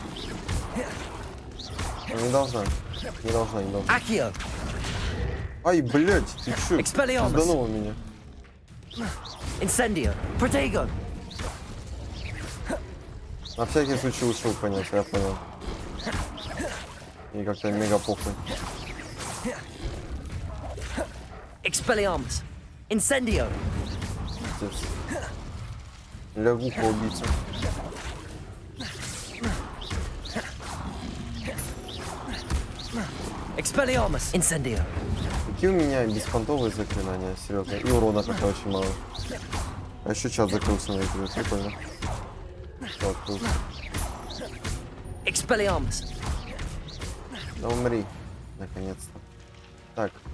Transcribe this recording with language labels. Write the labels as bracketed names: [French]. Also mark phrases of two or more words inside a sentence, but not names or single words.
[Russian] Она не должна. Не должна. Accio. Ай, блядь, ты чё? Expelliarmus. Сданула меня. Incendio. Protego. На всякий случай ушел, понять, я понял. И как-то мега похуй. Expelliarmus. Incendio. Пиздец. Лягуха убийца. Expelliarmus. Incendio. Какие у меня беспонтовые заклинания, серьезно. И урона как-то очень мало. А еще чат закрылся на экране, прикольно. Что открылся? Expelliarmus. Да умри, наконец-то. Так.